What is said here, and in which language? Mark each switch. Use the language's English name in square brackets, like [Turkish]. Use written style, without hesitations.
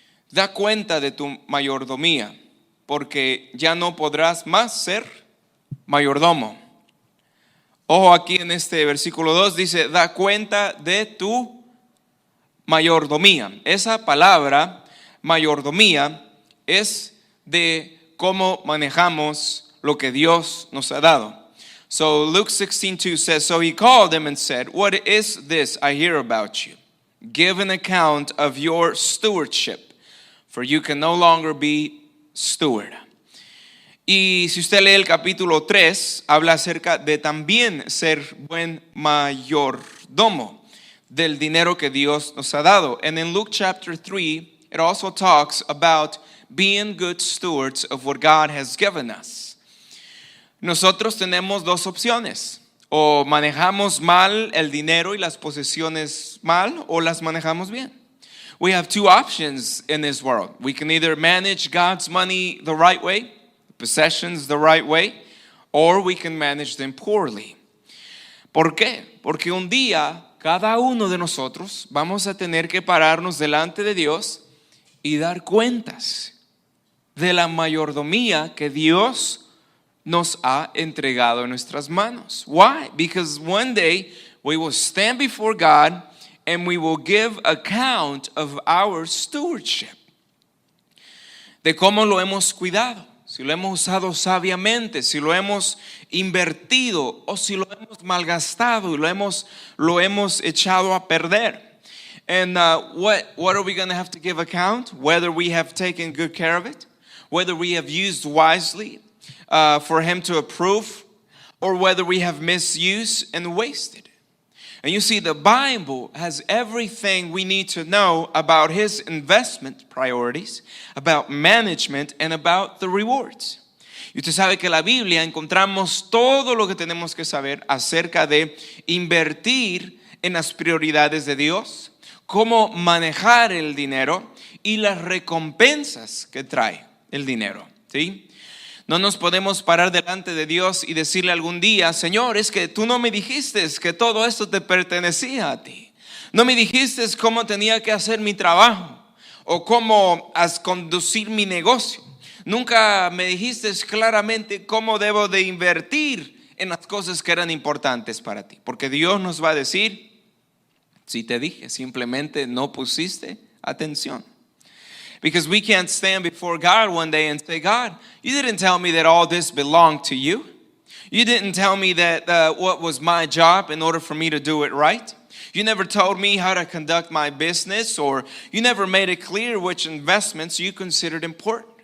[Spanish] Da cuenta de tu mayordomía, porque ya no podrás más ser mayordomo. Ojo, aquí en este versículo 2 dice: da cuenta de tu mayordomía. Esa palabra mayordomía es de cómo manejamos lo que Dios nos ha dado. [English] So Luke 16:2 says, so he called him and said, what is this I hear about you? Give an account of your stewardship, for you can no longer be steward. [Spanish] Y si usted lee el capítulo 3, habla acerca de también ser buen mayordomo del dinero que Dios nos ha dado. [English] And in Luke chapter 3, it also talks about being good stewards of what God has given us. [Spanish] Nosotros tenemos dos opciones: o manejamos mal el dinero y las posesiones mal, o las manejamos bien. [English] We have two options in this world. We can either manage God's money the right way, possessions the right way, or we can manage them poorly. [Spanish] ¿Por qué? Porque un día cada uno de nosotros vamos a tener que pararnos delante de Dios y dar cuentas de la mayordomía que Dios nos ha entregado en nuestras manos. [English] Why? Because one day we will stand before God and we will give account of our stewardship, [Spanish] de cómo lo hemos cuidado, si lo hemos usado sabiamente, si lo hemos invertido o si lo hemos malgastado y lo hemos echado a perder. [English] And what are we going to have to give account? Whether we have taken good care of it, whether we have used wisely for Him to approve, or whether we have misused and wasted. And you see, the Bible has everything we need to know about His investment priorities, about management, and about the rewards. [Spanish] Y usted sabe que en la Biblia encontramos todo lo que tenemos que saber acerca de invertir en las prioridades de Dios, cómo manejar el dinero y las recompensas que trae el dinero, ¿sí? No nos podemos parar delante de Dios y decirle algún día: Señor, es que tú no me dijiste que todo esto te pertenecía a ti. No me dijiste cómo tenía que hacer mi trabajo o cómo conducir mi negocio. Nunca me dijiste claramente cómo debo de invertir en las cosas que eran importantes para ti. Porque Dios nos va a decir: si te dije, simplemente no pusiste atención. [English] Because we can't stand before God one day and say, God, you didn't tell me that all this belonged to you. You didn't tell me that what was my job in order for me to do it right. You never told me how to conduct my business, or you never made it clear which investments you considered important.